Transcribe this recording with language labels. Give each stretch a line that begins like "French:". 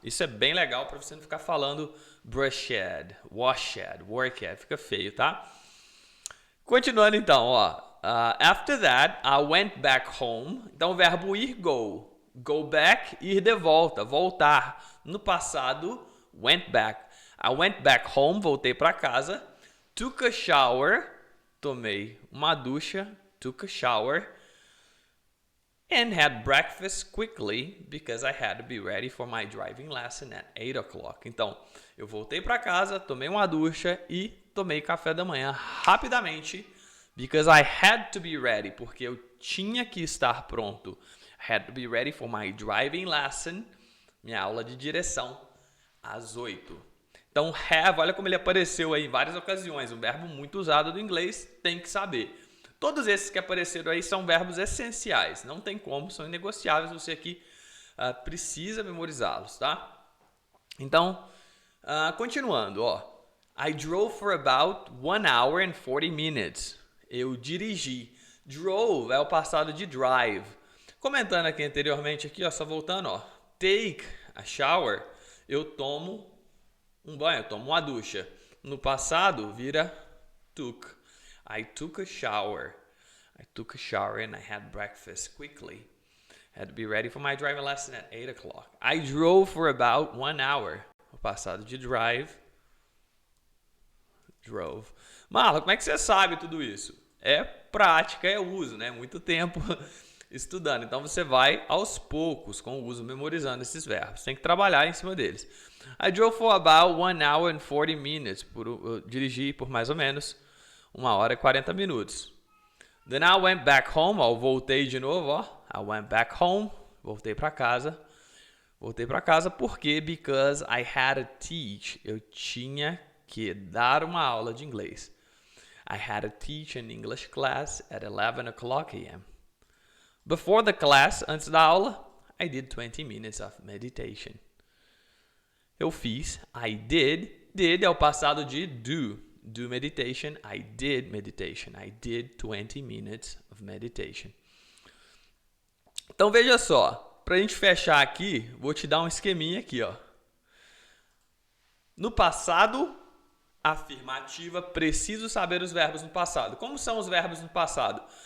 Portuguese: Isso é bem legal para você não ficar falando brushed, washed, worked. Fica feio, tá? Continuando então, ó.
English: After that, I went back home.
Portuguese: Então o verbo ir, go. Go back, ir de volta, voltar. No passado, went back.
English: I went back home,
Portuguese: voltei para casa.
English: Took a shower,
Portuguese: tomei uma ducha.
English: Took a shower. And had breakfast quickly because I had to be ready for my driving lesson at 8 o'clock.
Portuguese: Então, eu voltei para casa, tomei uma ducha e tomei café da manhã rapidamente
English: because I had to be ready,
Portuguese: porque eu tinha que estar pronto.
English: I had to be ready for my driving lesson,
Portuguese: minha aula de direção, às 8. Então, have, olha como ele apareceu aí em várias ocasiões, um verbo muito usado do inglês, tem que saber. Todos esses que apareceram aí são verbos essenciais, não tem como, são inegociáveis, você aqui precisa memorizá-los, tá? Então, continuando, ó.
English: I drove for about 1 hour and 40 minutes.
Portuguese: Eu dirigi. Drove é o passado de drive. Comentando aqui anteriormente, aqui, ó, só voltando, ó.
English: Take a shower,
Portuguese: eu tomo um banho, eu tomo uma ducha. No passado, vira took.
English: I took a shower and I had breakfast quickly. Had to be ready for my driving lesson at 8 o'clock. I drove for about 1 hour.
Portuguese: O passado de drive.
English: Drove.
Portuguese: Marlon, como é que você sabe tudo isso? É prática, é uso, né? Muito tempo estudando. Então você vai aos poucos com o uso, memorizando esses verbos. Tem que trabalhar em cima deles.
English: I drove for about 1 hour and 40 minutes.
Portuguese: Eu dirigi por mais ou menos 1 hora e 40 minutos.
English: Then I went back home.
Portuguese: Ó, voltei de novo, ó.
English: I went back home.
Portuguese: Voltei para casa.
English: Porque because I had to teach.
Portuguese: Eu tinha que dar uma aula de inglês.
English: I had to teach an English class at 11 o'clock a.m. Before the class,
Portuguese: antes da aula,
English: I did 20 minutes of meditation.
Portuguese: Eu fiz.
English: I did.
Portuguese: Did é o passado de do.
English: Do meditation. I did meditation. I did 20 minutes of meditation.
Portuguese: Então veja só, para a gente fechar aqui, vou te dar um esqueminha aqui, ó. No passado, afirmativa, preciso saber os verbos no passado. Como são os verbos no passado?